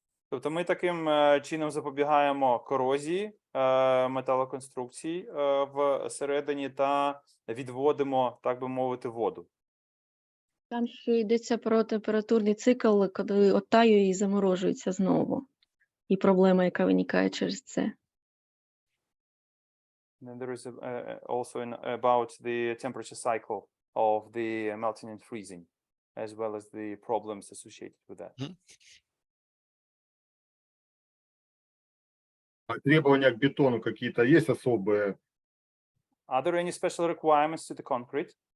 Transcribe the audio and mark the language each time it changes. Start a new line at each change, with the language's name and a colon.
Ukrainian: Тобто ми таким чином запобігаємо корозії металоконструкцій всередині та відводимо, так би мовити, воду. Там ще йдеться про температурний цикл, коли оттаює і заморожується знову. І проблема, яка виникає через це.
English: And there is also about the temperature cycle of the melting and freezing, as well as the problems associated with that.
Russian: А требования к бетону какие-то есть особые?
English: Are there any special requirements to the concrete?